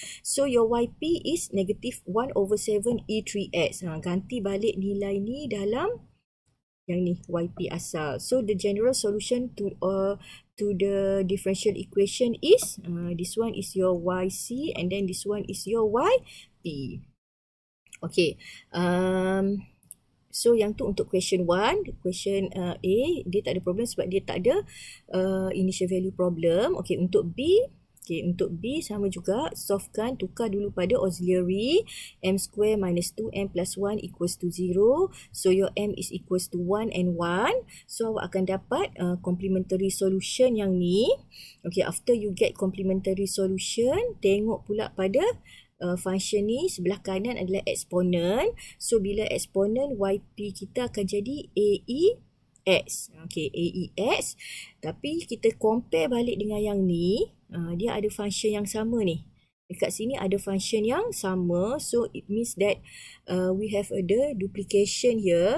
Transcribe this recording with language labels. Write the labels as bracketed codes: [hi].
[en] So your YP is negative 1 over 7 E3X. [ms] Ganti balik nilai ni dalam yang ni YP asal. [en] So the general solution to the differential equation is this one is your YC and then this one is your YP. [ms] Okay. So yang tu untuk question 1. Question A, dia tak ada problem sebab dia tak ada initial value problem. Okay, untuk B. Okay, untuk B sama juga. Solvekan, tukar dulu pada auxiliary. [en] M square minus 2M plus 1 equals to 0. So your M is equals to 1 and 1. [ms] So awak akan dapat complementary solution yang ni. Okay, [en] after you get complementary solution, [ms] tengok pula pada function ni sebelah kanan adalah exponent. So bila exponent YP kita akan jadi AEX. Okay, AEX. Tapi kita compare balik dengan yang ni, dia ada function yang sama ni. Dekat sini ada function yang sama. [en] So it means that we have the duplication here.